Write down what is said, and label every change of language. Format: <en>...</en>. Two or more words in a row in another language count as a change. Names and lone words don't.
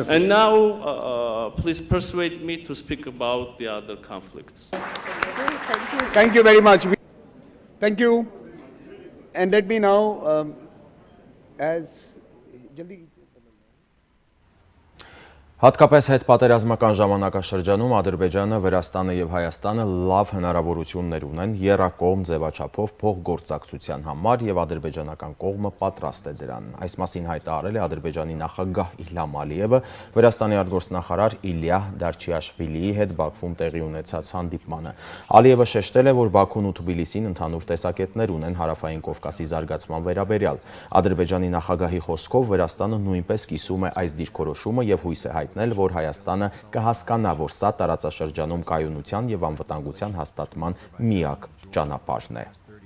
<en>And now, please persuade me to speak about the other conflicts. Thank you very much. Thank you. And let me now, as</en> <hy>Հատկապես հետպատերազմական ժամանակաշրջանում Ադրբեջանը, Վրաստանը և Հայաստանը լավ հնարավորություններ ունեն եռակողմ ձևաչափով փոխգործակցության համար և ադրբեջանական կողմը պատրաստ է դրան։ Այս մասին հայտարարել է Ադրբեջանի նախագահ Իլհամ Ալիևը Վրաստանի արտգործնախարար Իլյա Դարչիաշվիլիի հետ Բաքվում տեղի ունեցած հանդիպմանը։ Ալիևը շեշտել է, որ Բաքուն ու Թբիլիսին ընդհանուր տեսակետներ ունեն Հարավային Կովկասի զարգացման վերաբերյալ։ Ադրբեջանի նախագահի խոսքով Վրաստանը նույնպես կիսում է այս դիրքորոշումը և հույս է հայտնել, որ Հայաստանը կհասկանա, որ սա տարածաշրջանում կայունության և անվտանգության հաստատման միակ ճանապարհն է։</hy>